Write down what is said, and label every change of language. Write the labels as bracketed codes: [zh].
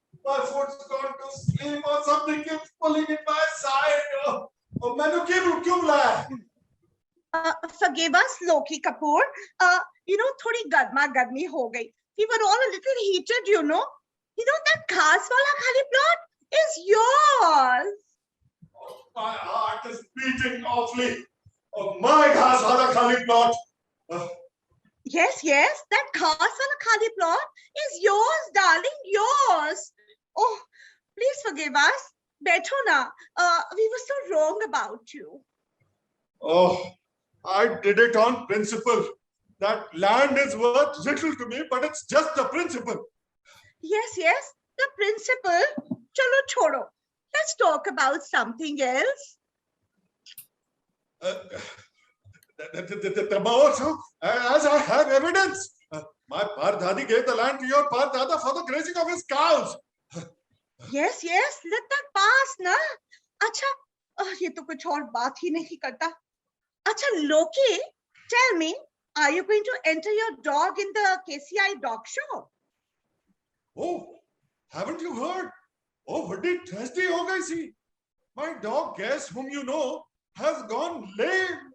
[en] My foot's gone to sleep or something keeps pulling in my side. [hi] Oh, मैंने क्यों बुलाया? [en] Forgive us, [hi] Loki Kapoor. थोड़ी गर्मा गर्मी हो गई. [en] We were all a little heated, You know that [hi] घास वाला खाली [en] plot is yours. Oh, my heart is beating awfully. Oh, my [hi] घास वाला खाली [en] plot. Yes, that [hi] घास वाला खाली [en] plot is yours, darling, yours. Oh, please forgive us. [hi] बैठो ना. [en] We were so wrong about you. Oh, I did it on principle. That land is worth little to me, but it's just the principle. Yes, the principle. [hi] Chalo छोड़ो. [en] Let's talk about something else. The more, as I have evidence. My Pardadi gave the land to your Pardada for the grazing of his cows. Yes, let that pass, na. [hi] अच्छा, ये तो कुछ और बात ही नहीं करता. अच्छा, [en] Loki, tell me, are you going to enter your dog in the KCI dog show? Oh, haven't you heard? [hi] Oh, बड़ी tragedy हो गई सी. [en] My dog Guess, whom you know, has gone lame.